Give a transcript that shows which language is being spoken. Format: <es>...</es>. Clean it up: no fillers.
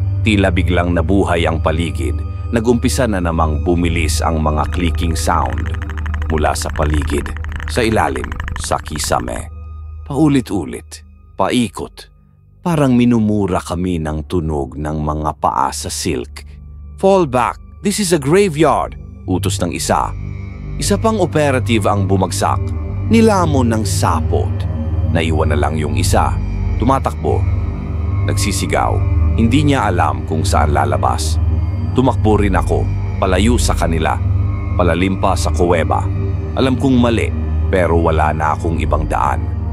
<tl>Tila biglang nabuhay ang paligid. Nag-umpisa na namang bumilis ang mga clicking sound. Mula sa paligid, sa ilalim, sa kisame. Paulit-ulit, paikot. Parang minumura kami ng tunog ng mga paa sa silk.</tl> <en>"Fall back, this is a graveyard,"</en> <tl>utos ng isa. Isa pang operative ang bumagsak. Nilamon ng sapot. Naiwan na lang yung isa. Tumatakbo. Nagsisigaw. Hindi niya alam kung saan lalabas. Tumakbo rin ako, palayo sa kanila. Palalim pa sa kuweba. Alam kong mali, pero wala na akong ibang daan.</tl>